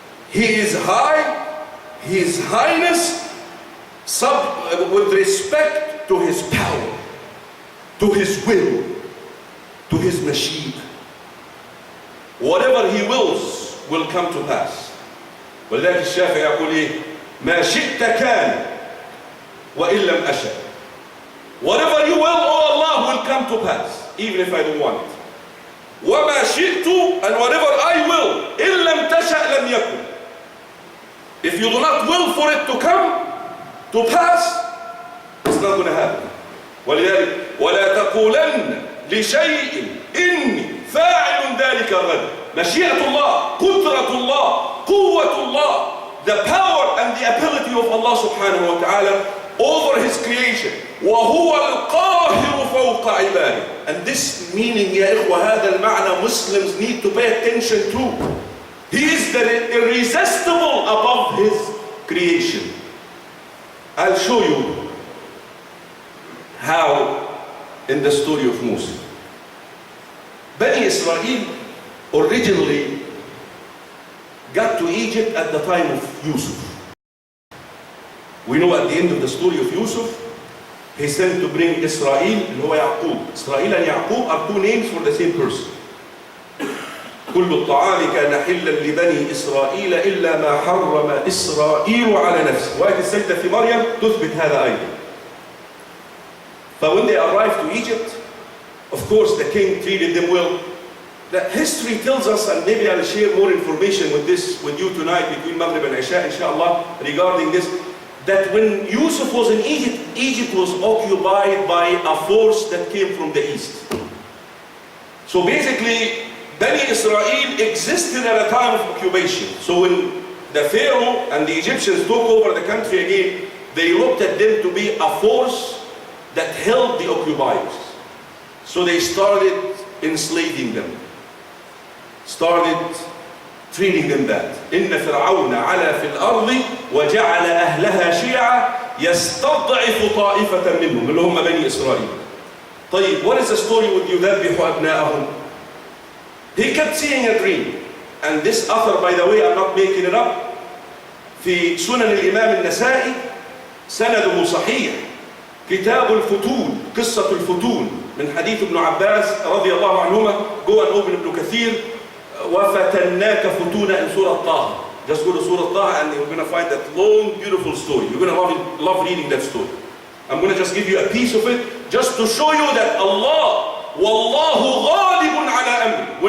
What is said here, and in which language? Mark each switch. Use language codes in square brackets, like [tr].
[en] He is high, his highness, with respect to his power, to his will, to his mashib. Whatever he wills will come to pass. [ar] ولذلك الشافعي يقول إيه؟ ما شئت كان وإن لم أشأ. [en] Whatever you will, oh Allah, will come to pass, even if I don't want it. [ar] وما شئت, [en] and whatever I will, [ar] إن لم تشأ لم يكن. [en] If you do not will for it to come to pass, it's not going to happen. [ar] ولذلك ولا تقولن لشيء إني فاعل ذلك غدا. مشيئة الله, قدرة الله, قوة الله, [en] the power and the ability of Allah subhanahu wa ta'ala over his creation. [ar] وهو القاهر فوق عباده. [en] And this meaning, [ar] يا إخوة, هذا المعنى [en] Muslims need to pay attention to. He is the irresistible above his creation. I'll show you how in the story of Musa. Bani Israel originally got to Egypt at the time of Yusuf. We know at the end of the story of Yusuf, he sent to bring Israel, [ar] اللي هو يعقوب. [en] Israel and Yaqub are two names for the same person. [ar] كل الطعام كان حلا لبني إسرائيل إلا ما حرم إسرائيل على نفسه. وآية السجدة في مريم تثبت هذا أيضا. [en] But when they arrived to Egypt, of course the king treated them well. The history tells us, and maybe I'll share more information with you tonight between Maghrib and Isha, inshallah, regarding this, that when Yusuf was in Egypt, Egypt was occupied by a force that came from the east. So basically, Bani Israel existed at a time of occupation. So when the Pharaoh and the Egyptians took over the country again, they looked at them to be a force that held the occupiers. So they started enslaving them, started treating them bad. [ar] إن فرعون علا في الأرض وجعل أهلها شيعا يستضعف طائفة منهم اللي هم بني إسرائيل. [en] طيب, what is the story with [ar] يذبح أبناءهم? [en] He kept seeing a dream, and this author, by the way, I'm not making it up, [ar] في سنن الإمام النسائي سنده صحيح. كتاب الفتون, قصة الفتون, من حديث ابن عباس رضي الله عنهما. [en] Go and open ابن كثير. [ar] وفتناك فتونا [en] in Surah Taha. Just go to Surah Taha and you're going to find that long, beautiful story. You're going to love reading that story. I'm going to just give you a piece of it, just to show you that Allah, [ar] وَاللَّهُ غَالِبٌ عَلَىٰ أَمْرِهِ.